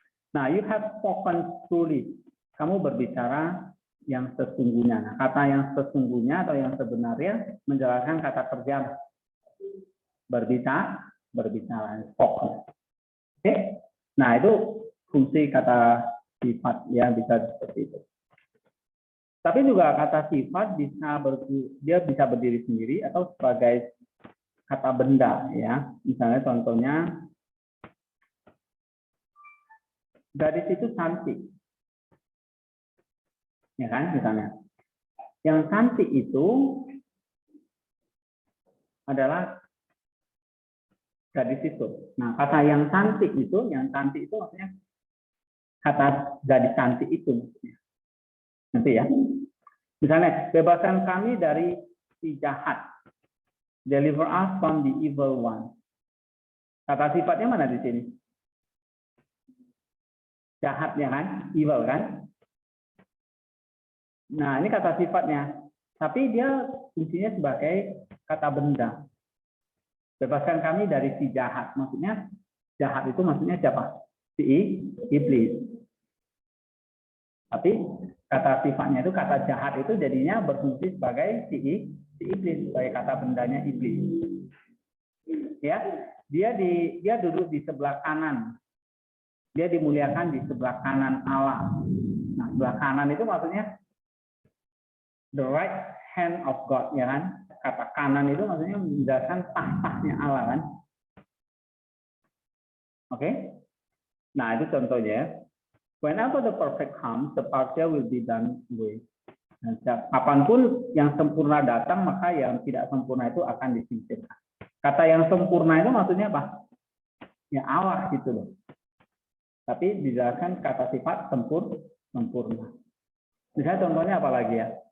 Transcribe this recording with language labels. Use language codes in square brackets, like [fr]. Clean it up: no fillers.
[en] Nah, you have spoken truly. [id] Kamu berbicara yang sesungguhnya. Nah, kata yang sesungguhnya atau yang sebenarnya menjelaskan kata kerja berbicara, spoken. Oke, nah itu fungsi kata sifat yang bisa seperti itu. Tapi juga kata sifat dia bisa berdiri sendiri atau sebagai kata benda ya. Misalnya contohnya gadis itu cantik. Ya kan, misalnya. Yang cantik itu adalah gadis itu. Nah, kata yang cantik itu maksudnya kata gadis cantik itu. Nanti ya. Misalnya, bebaskan kami dari si jahat. [en] Deliver us from the evil one. [id] Kata sifatnya mana di sini? Jahatnya kan? Evil kan? Nah, ini kata sifatnya. Tapi dia fungsinya sebagai kata benda. Bebaskan kami dari si jahat. Maksudnya, jahat itu maksudnya siapa? Si iblis. Tapi kata sifatnya itu, kata jahat itu jadinya berfungsi sebagai si iblis, sebagai kata bendanya iblis. Ya, dia duduk di sebelah kanan. Dia dimuliakan di sebelah kanan Allah. Nah, sebelah kanan itu maksudnya [en] the right hand of God, [id] ya kan? Kata kanan itu maksudnya menjelaskan tahtanya Allah kan? Oke? Nah, itu contohnya. [en] Whenever the perfect comes, the partial will be done away. [id] Nah, kapanpun yang sempurna datang, maka yang tidak sempurna itu akan disingkirkan. Kata yang sempurna itu maksudnya apa? Ya Allah gitu loh. Tapi dijelaskan kata sifat sempurna. Misalnya contohnya apa lagi ya?